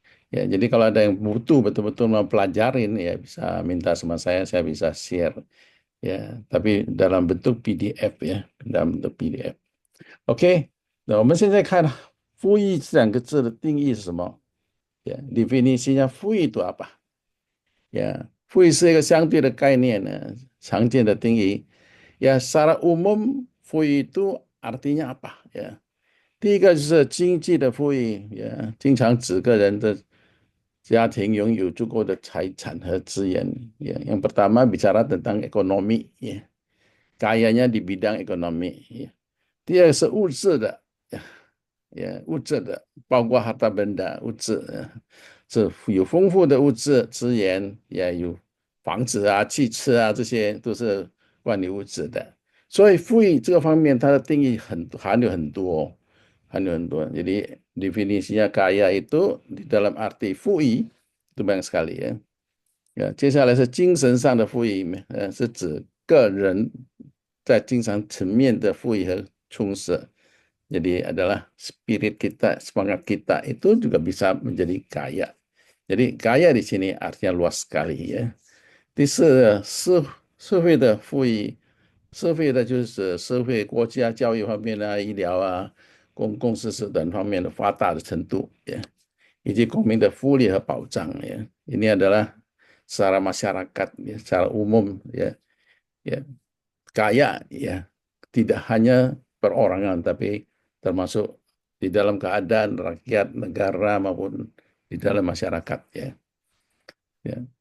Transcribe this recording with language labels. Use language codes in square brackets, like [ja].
[id] Ya, jadi kalau ada yang butuh betul-betul mau pelajarin ya bisa minta sama saya bisa share ya, tapi dalam bentuk PDF ya, dalam bentuk PDF。 [zh] OK，那我们现在看"复议"这两个字的定义是什么？ [id] Ya, definisinya"复议" itu apa？ Ya，"复议 [zh] "是一个相对的概念呢，常见的定义。 [id] Ya, secara umum "复议" itu artinya apa？Ya, [zh] 第一个就是经济的富裕，也经常指个人的家庭拥有足够的财产和资源。 [id] Ya, yang pertama bicara tentang ekonomi, ya. Kayanya di bidang ekonomi. Ya. [zh] 第二个是物质的，物质的，包括 [id] harta benda [zh] 物质，这有丰富的物质资源，也有房子啊、汽车啊，这些都是关于物质的。所以富裕这个方面，它的定义含有很多，含有很多。 [id] Jadi definisinya kaya itu di dalam arti 富裕 itu banyak sekali ya. [zh] Ya, 接下来是精神上的富裕，是指个人在精神层面的富裕和充实。 [id] Jadi adalah spirit kita, semangat kita itu juga bisa menjadi kaya. Jadi kaya di sini artinya luas sekali ya. [zh] 第四，社会的富裕，社会的就是社会、国家、教育方面啊、医疗啊、公共设施等方面的发达的程度，以及公民的福利和保障ya. [id] Ini adalah secara masyarakat ya, secara umum ya, ya kaya ya, tidak hanya perorangan tapi termasuk di dalam keadaan rakyat, negara maupun di dalam masyarakat ya. Ya.